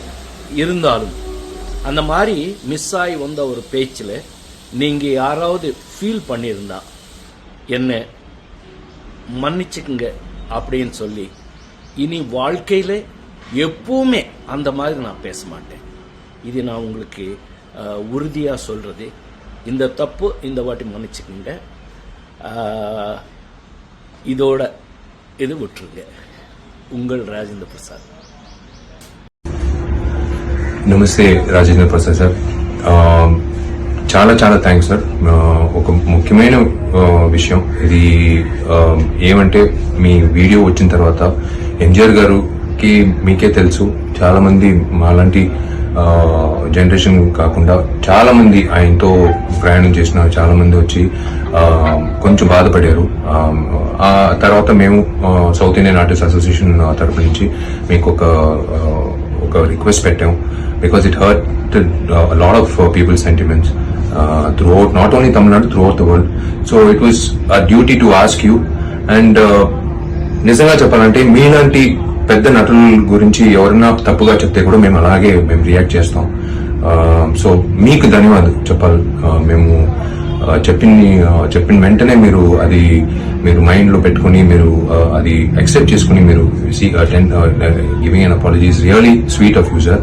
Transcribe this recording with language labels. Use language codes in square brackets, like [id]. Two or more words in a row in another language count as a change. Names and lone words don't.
[ta] இருந்தாலும் அந்த மாதிரி மிஸ் ஆகி வந்த ஒரு பேச்சில் நீங்கள் யாராவது ஃபீல் பண்ணியிருந்தா என்ன மன்னிச்சுக்குங்க அப்படின்னு சொல்லி, இனி வாழ்க்கையில் எப்பவுமே அந்த மாதிரி நான் பேச மாட்டேன். இது நான் உங்களுக்கு உறுதியாக சொல்கிறது. இந்த தப்பு இந்த வாட்டி மன்னிச்சுக்குங்க. இதோட இது விட்டுருங்க. உங்கள் రాజేంద్ర ప్రసాద్. [te] నమస్తే రాజేంద్ర ప్రసాద్ సార్. చాలా చాలా థ్యాంక్స్ సార్. ఒక ముఖ్యమైన విషయం ఇది ఏమంటే, మీ వీడియో వచ్చిన తర్వాత ఎంజిఆర్ గారికి మీకే తెలుసు, చాలా మంది మాలాంటి జనరేషన్ కాకుండా చాలా మంది ఆయనతో ప్రయాణం చేసిన చాలా మంది వచ్చి కొంచెం బాధపడారు. ఆ తర్వాత మేము సౌత్ ఇండియన్ ఆర్టిస్ట్ అసోసియేషన్ తరపు నుంచి మీకు ఒక రిక్వెస్ట్ పెట్టాం. [en] because it hurt lot of people sentiments throughout, not only Tamil Nadu, throughout the world. So it was our duty to ask you. [te] And నిజంగా చెప్పాలంటే మీలాంటి పెద్ద నటుల గురించి ఎవరైనా తప్పుగా చెప్తే కూడా మేము అలాగే రియాక్ట్ చేస్తాం. సో మీకు ధన్యవాదాలు చెప్పాలి. మేము చెప్పిన వెంటనే మీరు మైండ్ లో పెట్టుకుని మీరు అది యాక్సెప్ట్ చేసుకుని మీరు [en] giving an apology is really sweet of you sir.